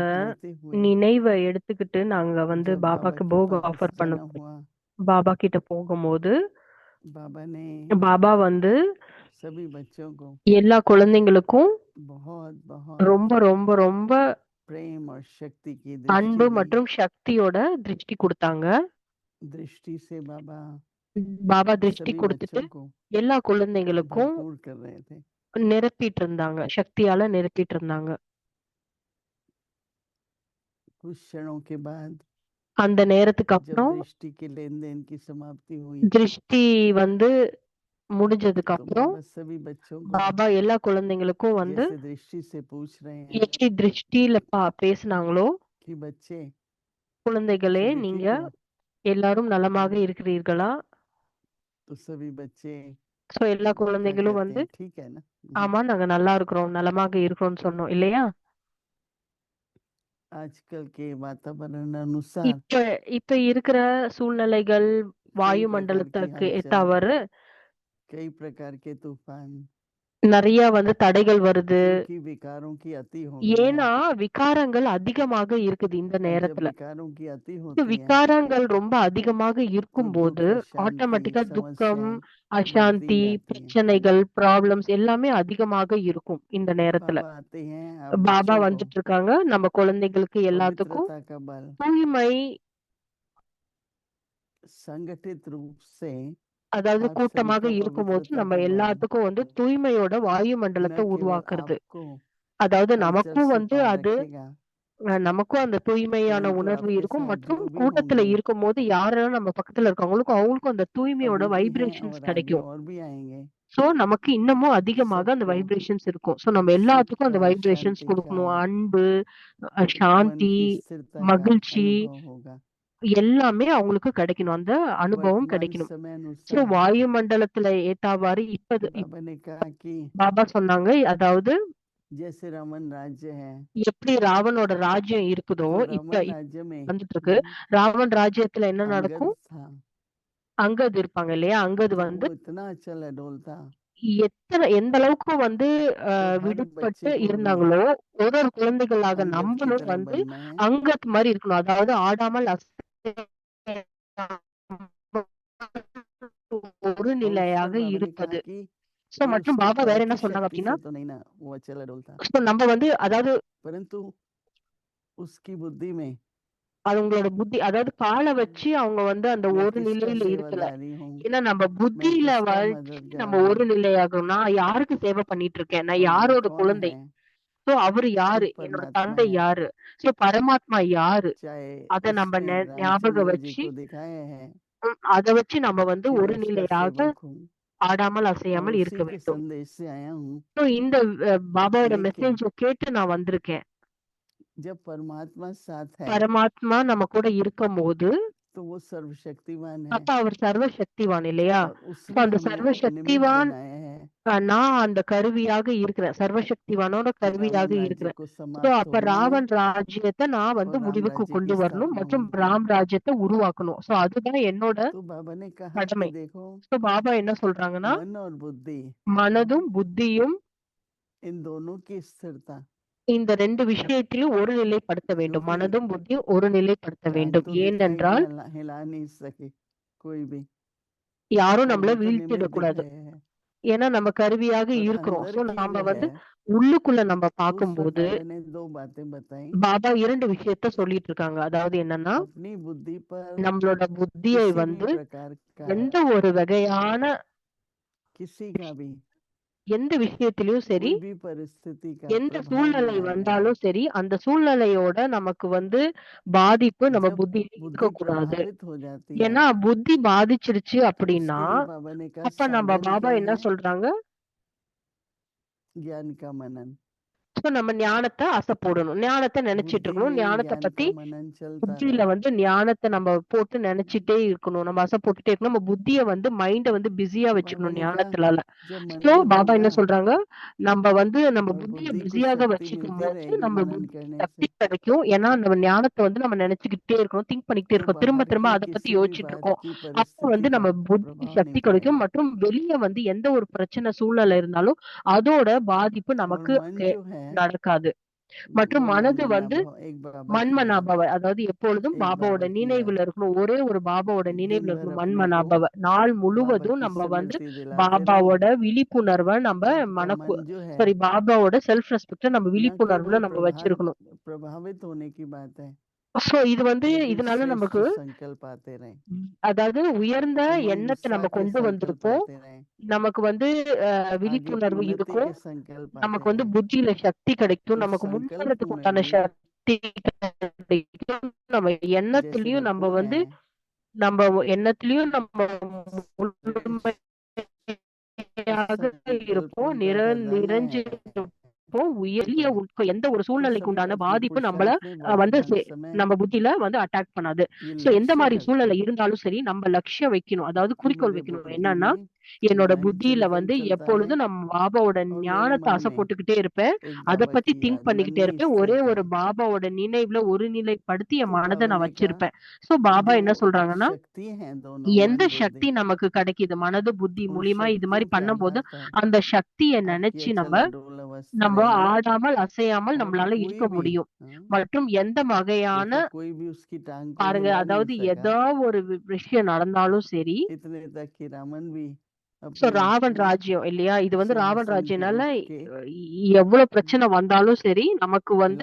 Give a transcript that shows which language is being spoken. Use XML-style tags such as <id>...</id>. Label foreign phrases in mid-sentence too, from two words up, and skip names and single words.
<hi>याद लेते हुए</hi> <ta>நினைவை எடுத்துக்கிட்டு நாங்க</ta> <hi>जब बाबा</hi> <ta>பாபாக்கு</ta> <hi>के</hi> <ta>போக</ta> <hi>पास</hi> <ta>ஆஃபர்</ta> <hi>जाना</hi> <ta>பண்ண</ta> <hi>हुआ,</hi> <ta>பாபா கிட்ட போகும்போது</ta> <hi>बाबा ने</hi> <ta>பாபா</ta> <hi>सभी बच्चों को</hi> <ta>எல்லா குழந்தைங்களுக்கும்</ta> <hi>बहुत बहुत</hi> <ta>ரொம்ப ரொம்ப ரொம்ப</ta> <hi>प्रेम और शक्ति की</hi> <ta>அன்பு</ta> <hi>दृष्टि दी।</hi> <ta>மற்றும் சக்தியோட திருஷ்டி கொடுத்தாங்க.</ta> <hi>दृष्टि से बाबा</hi> <ta>பாபா திருஷ்டி</ta> <hi>सभी</hi> <ta>கொடுத்துட்டு</ta> <hi>बच्चों को</hi> <ta>எல்லா குழந்தைங்களுக்கும்</ta> <hi>भरपूर कर रहे थे।</hi> <ta>நிரப்பிட்டு இருந்தாங்க, சக்தியால நிரப்பிட்டு இருந்தாங்க.</ta> <hi>कुछ क्षणों के बाद</hi> <ta>அந்த நேரத்துக்கு</ta> <hi>जब</hi> <ta>அப்புறம்</ta> <hi>दृष्टि के लेन देन की समाप्ति हुई,</hi> <ta>திருஷ்டி முடிஞ்சதுக்கு</ta> <hi>तो</hi> <ta>அப்புறம்</ta> <hi>बाबा सभी बच्चों को</hi> <ta>பாபா எல்லா குழந்தைங்களுக்கும்</ta> <hi>जैसे दृष्टि से पूछ रहे हैं</hi> <ta>எப்படி திருஷ்டியில பேசினாங்களோ,</ta> <hi>कि बच्चे</hi> <ta>குழந்தைகளே</ta> <hi>सभी</hi> <ta>நீங்க</ta> <hi>ठीक हो,</hi> <ta>எல்லாரும் நலமாக இருக்கிறீர்களா?</ta> <hi>तो सभी बच्चे</hi> <ta>சோ எல்லா</ta> <hi>क्या</hi> <ta>குழந்தைகளும்</ta> <hi>कहते हैं, ठीक है ना।</hi> <ta>ஆமா நாங்க நல்லா இருக்கிறோம், நலமாக இருக்கிறோம்னு சொன்னோம் இல்லையா?</ta> <hi>आजकल के वातावरण अनुसार</hi> <ta>இப்ப இப்ப இருக்கிற சூழ்நிலைகள்</ta> <hi>कई प्रकार की</hi> <ta>வாயுமண்டலத்துக்கு</ta> <hi>हलचल,</hi> <ta>தவறு</ta> <hi>कई प्रकार के तूफान,</hi> <ta>நிறைய தடைகள் வருது.</ta> <hi>क्योंकि विकारों की अति हो गई है।</hi> <ta>ஏன்னா விகாரங்கள் அதிகமாக இருக்குது இந்த</ta> <hi>और जब</hi> <ta>நேரத்துல.</ta> <hi>विकारों की अति होती है</hi> <ta>விகாரங்கள் ரொம்ப அதிகமாக</ta> <hi>तो</hi> <ta>இருக்கும்போது</ta> <hi>दुख, अशांति,</hi> <ta>ஆட்டோமேட்டிக்கா துக்கம்,</ta> <hi>समस्याएं बढ़ती</hi> <ta>அசாந்தி,</ta> <hi>जाती हैं।</hi> <ta>பிரச்சனைகள், ப்ராப்ளம்ஸ் எல்லாமே அதிகமாக இருக்கும் இந்த நேரத்துல.</ta> <hi>बाबा आते हैं, आप</hi> <ta>பாபா</ta> <hi>बच्चों को</hi> <ta>வந்துட்டு இருக்காங்க. நம்ம குழந்தைகளுக்கு எல்லாத்துக்கும்</ta> <hi>पवित्रता का बल</hi> <ta>தூய்மை,</ta> <hi>संगठित रूप से</hi> <ta>அதாவது</ta> <hi>आप सभी</hi> <ta>கூட்டமாக</ta> <hi>को</hi> <ta>இருக்கும்போது</ta> <hi>पवित्रता</hi> <ta>நம்ம</ta> <hi>का बल,</hi> <ta>எல்லாத்துக்கும் தூய்மையோட</ta> <hi>न</hi> <ta>வாயுமண்டலத்தை</ta> <hi>केवल</hi> <ta>உருவாக்குறது.</ta> <hi>आपको</hi> <ta>அதாவது</ta> <hi>हलचल</hi> <ta>நமக்கும்</ta> <hi>से पार</hi> <ta>அது</ta> <hi>रखेगा,</hi> <ta>நமக்கும் அந்த தூய்மையான</ta> <hi>परंतु</hi> <ta>உணர்வு</ta> <hi>आपके</hi> <ta>இருக்கும்.</ta> <hi>साथ</hi> <ta>மற்றும்</ta> <hi>जो भी</hi> <ta>கூட்டத்துல</ta> <hi>होंगे,</hi> <ta>இருக்கும்போது யாரெல்லாம் நம்ம பக்கத்துல இருக்காங்களுக்கும் அவங்களுக்கும் அந்த தூய்மையோட</ta> <hi>अभी भी हैं</hi> <ta>வைப்ரேஷன்ஸ்</ta> <hi>और आगे</hi> <ta>கிடைக்கும்.</ta> <hi>और भी आएंगे,</hi> <ta>சோ நமக்கு இன்னமும் அதிகமாக அந்த</ta> <hi>सबको</hi> <ta>வைப்ரேஷன்ஸ் இருக்கும். சோ நம்ம</ta> <hi>सुख</hi> <ta>எல்லாத்துக்கும் அந்த</ta> <hi>का,</hi> <ta>வைப்ரேஷன்ஸ்</ta> <hi>शांति</hi> <ta>கொடுக்கணும்.</ta> <hi>का,</hi> <ta>அன்பு,</ta> <hi>मन</hi> <ta>சாந்தி,</ta> <hi>की स्थिरता का</hi> <ta>மகிழ்ச்சி</ta> <hi>अनुभव होगा।</hi> <ta>எல்லாமே அவங்களுக்கு கிடைக்கணும். அந்த அனுபவம்</ta> <hi>वर्तमान</hi> <ta>கிடைக்கணும்.</ta> <hi>समय</hi> <ta>சோ</ta> <hi>अनुसार</hi> <ta>வாயுமண்டலத்துல ஏத்தாவாறு</ta> <hi>बाबा ने कहा कि</hi> <ta>பாபா சொன்னாங்க, அதாவது</ta> <hi>जैसे रावण राज्य है,</hi> <ta>எப்படி ராவனோட ராஜ்யம் இருக்குதோ</ta> <hi>तो</hi> <ta>இப்ப</ta> <hi>रावण राज्य में</hi> <ta>வந்துட்டு இருக்கு. ராவன் ராஜ்யத்துல என்ன</ta> <hi>अंगद</hi> <ta>நடக்கும்?</ta> <hi>था,</hi> <ta>அங்கது இருப்பாங்க இல்லையா? அங்கது</ta> <hi>तो वो इतना चल अडोल था,</hi> <ta>எந்த அளவுக்கு</ta> <hi>तो हर</hi> <ta>விடுபட்டு</ta> <hi>बच्चे को भी</hi> <ta>இருந்தாங்களோ, ஒரு குழந்தைகளாக</ta> <hi>अंगद की</hi> <ta>நம்மளும்</ta> <hi>तरह बनना है।</hi> <ta>அங்கத் மாதிரி இருக்கணும். அதாவது ஆடாமல் அசையாமல் ஒரு</ta> <hi>और उस</hi> <ta>நிலையாக</ta> <hi>पर बाबा ने</hi> <ta>இருப்பது.</ta> <hi>कहा कि</hi> <ta>சோ</ta> <hi>वो</hi> <ta>மற்றும்</ta> <hi>उसके</hi> <ta>பாபா</ta> <hi>पैर</hi> <ta>வேற என்ன</ta> <hi>की</hi> <ta>சொல்றாங்க</ta> <hi>शक्ति</hi> <ta>அப்படின்னா,</ta> <hi>से तो नहीं ना वो अचल अडोल था,</hi> <ta>சோ நம்ம வந்து அதாவது</ta> <hi>परंतु उसकी बुद्धि में</hi> <ta>அது உங்களோட புத்தி, அதாவது கால வச்சு அவங்க வந்து அந்த</ta> <hi>मैं</hi> <ta>ஒரு</ta> <hi>किसका</hi> <ta>நிலையில இருக்கல.</ta> <hi>सेवादारी हूँ,</hi> <ta>ஏன்னா நம்ம</ta> <hi>मैं</hi> <ta>புத்தியில</ta> <hi>किसका</hi> <ta>வச்சு</ta> <hi>मददगार</hi> <ta>நம்ம ஒரு</ta> <hi>हूँ,</hi> <ta>நிலையாகும். நான் யாருக்கு சேவை பண்ணிட்டு இருக்கேன், நான்</ta> <hi>और वो</hi> <ta>யாரோட</ta> <hi>कौन</hi> <ta>குழந்தை,</ta> <hi>है,</hi> <ta>சோ அவரு</ta> <hi>खुद</hi> <ta>யாரு, என்னோட</ta> <hi>परमात्मा</hi> <ta>தந்தை</ta> <hi>है।</hi> <ta>யாரு, சோ பரமாத்மா யாரு,</ta> <hi>चाहे</hi> <ta>அத நம்ம</ta> <hi>उसमें</hi> <ta>ஞாபகம்</ta> <hi>रामचंद्र जी</hi> <ta>வச்சு</ta> <hi>को दिखाए हैं</hi> <ta>அத வச்சு நம்ம வந்து</ta> <hi>कि</hi> <ta>ஒரு</ta> <hi>मैं उसका</hi> <ta>நிலையாக</ta> <hi>सेवक हूँ</hi> <ta>ஆடாமல்</ta> <hi>और</hi> <ta>அசையாமல்</ta> <hi>उसी</hi> <ta>இருக்க</ta> <hi>के</hi> <ta>வேண்டும்.</ta> <hi>संदेश से आया हूँ।</hi> <ta>சோ இந்த பாபாவோட</ta> <hi>लेकिन</hi> <ta>மெசேஜ கேட்டு நான் வந்திருக்கேன்.</ta> <hi>जब परमात्मा साथ है</hi> <ta>பரமாத்மா நம்ம கூட இருக்கும்போது</ta> <hi>तो वो सर्वशक्तिमान है</hi> <ta>அப்ப அவர் சர்வ சக்திவான் இல்லையா?</ta> <hi>और So, उसने</hi> <ta>அந்த</ta> <hi>हमें</hi> <ta>சர்வ</ta> <hi>निमित्त</hi> <ta>சக்திவான்</ta> <hi>बनाया है</hi> <ta>நான் அந்த கருவியாக இருக்கிறேன். சர்வசக்திவானோட</ta> <hi>कि</hi> <ta>கருவியாக</ta> <hi>रावण राज्य</hi> <ta>இருக்கிறேன்.</ta> <hi>को</hi> <ta>சோ</ta> <hi>समाप्त</hi> <ta>அப்ப</ta> <hi>होना है</hi> <ta>ராவன் ராஜ்யத்தை நான் வந்து</ta> <hi>और राम</hi> <ta>முடிவுக்கு</ta> <hi>राज्य</hi> <ta>கொண்டு</ta> <hi>की</hi> <ta>வரணும்</ta> <hi>स्थापना</hi> <ta>மற்றும்</ta> <hi>होनी है।</hi> <ta>ராம் ராஜ்யத்தை உருவாக்கணும். சோ அதுதான் என்னோட</ta> <hi>तो बाबा ने कहा कि</hi> <ta>கடமை.</ta> <hi>देखो</hi> <ta>சோ பாபா என்ன சொல்றாங்கன்னா,</ta> <hi>मन और बुद्धि</hi> <ta>மனதும் புத்தியும்</ta> <hi>इन दोनों की स्थिरता,</hi> <ta>இந்த 2 விஷயத்திலும் ஒரு நிலைப்படுத்த வேண்டும்.</ta> <hi>क्योंकि</hi> <ta>மனதும் புத்தியும் ஒரு நிலைப்படுத்த</ta> <hi>टांग</hi> <ta>வேண்டும்.</ta> <hi>तो दिखाई कि</hi> <ta>ஏனென்றால்</ta> <hi>हिला नहीं सके कोई भी,</hi> <ta>யாரும்</ta> <hi>पर</hi> <ta>நம்மள</ta> <hi>वो तो निमित्त</hi> <ta>வீழ்த்திடக்கூடாது.</ta> <hi>दिखाए हैं</hi> <ta>ஏன்னா நம்ம கருவியாக</ta> <hi>और</hi> <ta>இருக்கிறோம்.</ta> <hi>अंदर</hi> <ta>சோ</ta> <hi>की</hi> <ta>நாம</ta> <hi>जो</hi> <ta>வந்து</ta> <hi>है।</hi> <ta>உள்ளுக்குள்ள நம்ம</ta> <hi>तो उस वक्त</hi> <ta>பார்க்கும்போது</ta> <hi>बाबा ने दो बातें बताई,</hi> <ta>பாபா 2 விஷயத்த சொல்லிட்டு இருக்காங்க. அதாவது என்னன்னா,</ta> <hi>अपनी बुद्धि पर</hi> <ta>நம்மளோட புத்தியை</ta> <hi>किसी भी</hi> <ta>வந்து</ta> <hi>प्रकार का</hi> <ta>எந்த ஒரு வகையான</ta> <hi>किसी का भी</hi> <ta>எந்த விஷயத்திலயும் சரி,</ta> <hi>कोई भी परिस्थिति का</hi> <ta>எந்த</ta> <hi>प्रभाव</hi> <ta>சூழ்நிலை</ta> <hi>नहीं आएगा।</hi> <ta>வந்தாலும் சரி, அந்த சூழ்நிலையோட நமக்கு வந்து பாதிப்பு நம்ம</ta> <hi>जब</hi> <ta>புத்தியில</ta> <hi>बुद्धि</hi> <ta>இருக்கக்கூடாது.</ta> <hi>प्रभावित हो जाती है</hi> <ta>ஏன்னா புத்தி பாதிச்சிருச்சு</ta> <hi>तो</hi> <ta>அப்படின்னா,</ta> <hi>उसके लिए बाबा ने कहा</hi> <ta>அப்ப நம்ம</ta> <hi>साधन</hi> <ta>பாबा</ta> <hi>क्या</hi> <ta>என்ன</ta> <hi>है,</hi> <ta>சொல்றாங்க,</ta> <hi>ज्ञान का मनन।</hi> <ta>சோ நம்ம ஞானத்த ஆசை போடணும். ஞானத்த நினைச்சிட்டு</ta> <hi>बुद्धि</hi> <ta>இருக்கணும்.</ta> <hi>में</hi> <ta>ஞானத்த</ta> <hi>ज्ञान</hi> <ta>பத்தி</ta> <hi>का मनन चलता</hi> <ta>புத்தியில</ta> <hi>रहे।</hi> <ta>வந்து ஞானத்த நம்ம போட்டு நினைச்சிட்டே இருக்கணும். நம்ம ஆசை போட்டுட்டே இருக்கணும். நம்ம புத்திய வந்து மைண்ட வந்து பிஸியா</ta> <hi>तो बाबा</hi> <ta>வச்சுக்கணும்</ta> <hi>ने कहा</hi> <ta>ஞானத்தினால.</ta> <hi>जब</hi> <ta>சோ</ta> <hi>मनन</hi> <ta>பாபா</ta> <hi>होगा</hi> <ta>என்ன சொல்றாங்க, நம்ம வந்து நம்ம</ta> <hi>और</hi> <ta>புத்திய</ta> <hi>बुद्धि को</hi> <ta>பிஸியாக</ta> <hi>शक्ति</hi> <ta>வச்சுக்கும்</ta> <hi>मिलती</hi> <ta>போது</ta> <hi>रहेगी</hi> <ta>நம்ம</ta> <hi>मनन</hi> <ta>புத்திக்கு</ta> <hi>करने</hi> <ta>சக்தி</ta> <hi>से,</hi> <ta>கிடைக்கும். ஏன்னா நம்ம ஞானத்த வந்து நம்ம நினைச்சுக்கிட்டே இருக்கணும், திங்க் பண்ணிக்கிட்டே</ta> <hi>तो</hi> <ta>இருக்கோம். திரும்ப</ta> <hi>बाहर</hi> <ta>திரும்ப</ta> <hi>की</hi> <ta>அத பத்தி</ta> <hi>किसी भी</hi> <ta>யோசிச்சுட்டு</ta> <hi>बात</hi> <ta>இருக்கோம்.</ta> <hi>की</hi> <ta>அப்ப வந்து</ta> <hi>परिस्थिति का</hi> <ta>நம்ம புத்திக்கு</ta> <hi>प्रभाव</hi> <ta>சக்தி</ta> <hi>नहीं</hi> <ta>கிடைக்கும்</ta> <hi>पड़ेगा</hi> <ta>மற்றும் வெளிய வந்து எந்த ஒரு பிரச்சனை சூழ்நிலை இருந்தாலும் அதோட பாதிப்பு</ta> <hi>और</hi> <ta>நமக்கு</ta> <hi>मन जो है</hi> <ta>நடக்காது. மற்றும்</ta> <hi>वो</hi> <ta>மனது</ta> <hi>मनमना</hi> <ta>வந்து</ta> <hi>भाव एक बाबा की याद,</hi> <ta>மன்மனாபவ, அதாவது எப்பொழுதும்</ta> <hi>एक</hi> <ta>பாபாவோட</ta> <hi>बाबा की याद,</hi> <ta>நினைவுல இருக்கணும். ஒரே ஒரு பாபாவோட</ta> <hi>दिन</hi> <ta>நினைவுல</ta> <hi>भर</hi> <ta>இருக்கணும்.</ta> <hi>अपने को</hi> <ta>மன்மனாபவ. நாள்</ta> <hi>बाबा</hi> <ta>முழுவதும்</ta> <hi>की</hi> <ta>நம்ம வந்து</ta> <hi>स्मृति दिलाते रहो।</hi> <ta>பாபாவோட விழிப்புணர்வ நம்ம</ta> <hi>आपका मन जो है</hi> <ta>சாரி பாபாவோட</ta> <en>self respect</en> <ta>நம்ம</ta> <hi>न</hi> <ta>விழிப்புணர்வுல</ta> <hi>केवल</hi> <ta>நம்ம வச்சிருக்கணும்.</ta> <hi>प्रभावित होने की बात है,</hi> <ta>சோ இது வந்து</ta> <hi>लेकिन</hi> <ta>இதனால</ta> <hi>श्रेष्ठ</hi> <ta>நமக்கு</ta> <hi>संकल्प आते रहे,</hi> <ta>அதாவது உயர்ந்த</ta> <hi>उमंग</hi> <ta>எண்ணத்தை</ta> <hi>उत्साह</hi> <ta>நம்ம</ta> <hi>के</hi> <ta>கொண்டு</ta> <hi>संकल्प</hi> <ta>வந்திருப்போம்.</ta> <hi>आते रहे,</hi> <ta>நமக்கு வந்து</ta> <hi>आगे की</hi> <ta>விழிப்புணர்வு</ta> <hi>उन्नति</hi> <ta>இருக்கும்.</ta> <hi>के संकल्प आते</hi> <ta>நமக்கு வந்து</ta> <hi>रहे।</hi> <ta>புத்தியில சக்தி கிடைக்கும்.</ta> <hi>तो</hi> <ta>நமக்கு</ta> <hi>संकल्प</hi> <ta>முன்னேறதுக்கு</ta> <hi>में</hi> <ta>உண்டான</ta> <hi>भी</hi> <ta>சக்தி கிடைக்கும். நம்ம</ta> <hi>जैसे</hi> <ta>எண்ணத்திலயும் நம்ம</ta> <hi>बापू</hi> <ta>வந்து</ta> <hi>हैं,</hi> <ta>நம்ம எண்ணத்திலயும் நம்ம</ta> <hi>श्रेष्ठ</hi> <ta>முழுமையாக</ta> <hi>संकल्प</hi> <ta>இருப்போம்.</ta> <hi>उनका खजाना</hi> <ta>நிறைஞ்சு</ta> <hi>है।</hi> <ta>இருப்போம். எந்த ஒரு</ta> <hi>तो</hi> <ta>சூழ்நிலைக்கு</ta> <hi>सभी</hi> <ta>உண்டான</ta> <hi>अपने</hi> <ta>பாதிப்பு நம்மள</ta> <hi>पुरुषार्थ में</hi> <ta>வந்து</ta> <hi>वर्तमान समय</hi> <ta>நம்ம புத்தியில வந்து அட்டாக் பண்ணாது.</ta> <hi>ये</hi> <ta>சோ எந்த</ta> <hi>लक्ष्य</hi> <ta>மாரி</ta> <hi>रखो</hi> <ta>சூழ்நிலை இருந்தாலும் சரி, நம்ம லட்சியம் வைக்கணும். அதாவது</ta> <hi>कि</hi> <ta>குறிக்கோள்</ta> <hi>मेरे</hi> <ta>வைக்கணும்.</ta> <hi>बुद्धि</hi> <ta>என்னன்னா,</ta> <hi>में</hi> <ta>என்னோட</ta> <hi>ज्ञान</hi> <ta>புத்தியில</ta> <hi>चंचल</hi> <ta>வந்து</ta> <hi>चलता है</hi> <ta>எப்பொழுதும் நம்ம பாபாவோட</ta> <hi>और मेरे</hi> <ta>ஞானத்த</ta> <hi>मन</hi> <ta>ஆசை</ta> <hi>में</hi> <ta>போட்டுக்கிட்டே இருப்பேன்.</ta> <hi>एक</hi> <ta>அத</ta> <hi>बाबा</hi> <ta>பத்தி</ta> <hi>की</hi> <ta>திங்க்</ta> <hi>याद, मन</hi> <ta>பண்ணிக்கிட்டே</ta> <hi>में</hi> <ta>இருப்பேன். ஒரே</ta> <hi>स्थिरता।</hi> <ta>ஒரு பாபாவோட நினைவுல ஒருநிலைப்படுத்தி என்</ta> <hi>तो</hi> <ta>மனத</ta> <hi>बाबा</hi> <ta>நான்</ta> <hi>ने कहा</hi> <ta>வச்சிருப்பேன். சோ</ta> <hi>कि</hi> <ta>பாபா</ta> <hi>जो</hi> <ta>என்ன சொல்றாங்கன்னா,</ta> <hi>शक्ति है दोनों</hi> <ta>எந்த</ta> <hi>मन बुद्धि,</hi> <ta>சக்தி நமக்கு கிடைக்குது மனது புத்தி</ta> <hi>उन</hi> <ta>மூலியமா இது</ta> <hi>शक्तियों</hi> <ta>மாதிரி</ta> <hi>के</hi> <ta>பண்ணும்போது</ta> <hi>आधार पर</hi> <ta>அந்த சக்திய</ta> <hi>आपकी</hi> <ta>நினைச்சு</ta> <hi>अचल</hi> <ta>நம்ம</ta> <hi>अडोल अवस्था</hi> <ta>நம்ம</ta> <hi>रहेगी</hi> <ta>ஆடாமல் அசையாமல்</ta> <hi>और</hi> <ta>நம்மளால</ta> <hi>कोई</hi> <ta>இருக்க</ta> <hi>भी</hi> <ta>முடியும்.</ta> <hi>हाँ,</hi> <ta>மற்றும் எந்த வகையான</ta> <hi>देखो कोई भी उसकी टांग को</hi> <ta>பாருங்க,</ta> <hi>हिला नहीं</hi> <ta>அதாவது</ta> <hi>सका,</hi> <ta>ஏதோ ஒரு விஷயம் நடந்தாலும் சரி,</ta> <hi>इतने तक कि रावण भी</hi> <ta>சோ</ta> <hi>अपने</hi> <ta>ராவன்</ta> <hi>हाँ,</hi> <ta>ராஜ்யம் இல்லையா? இது வந்து ராவன்</ta> <hi>सिंहासन से</hi> <ta>ராஜ்யம்னால</ta> <hi>उठ के</hi> <ta>எவ்வளவு பிரச்சனை வந்தாலும் சரி, நமக்கு வந்து</ta>